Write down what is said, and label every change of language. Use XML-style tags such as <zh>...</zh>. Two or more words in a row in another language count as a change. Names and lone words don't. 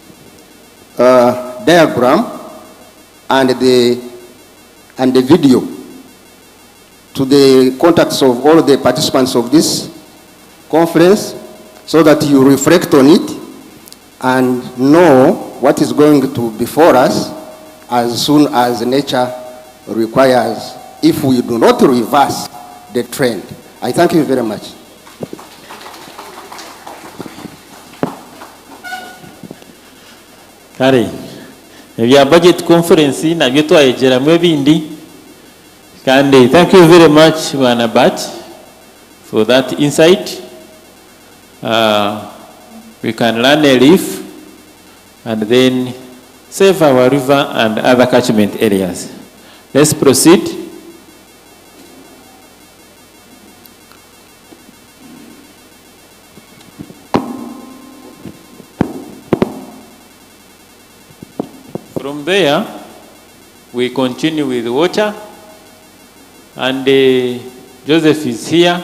<en>diagram and the video to the contacts of all the participants of this conference so that you reflect on it and know what is going to be before us as soon as nature requires, if we do not reverse the trend. I thank you very much.</en> <nyn>Kare, ebya</nyn> <en>budget conference</en> <nyn>nabyo twayegeramu ebindi.</nyn> <en>Kandi thank you very much, Bwana Bat, for that insight. We can learn a leaf and then save our river and other catchment areas. Let's proceed. From there, we continue with water, and Joseph is here.</en>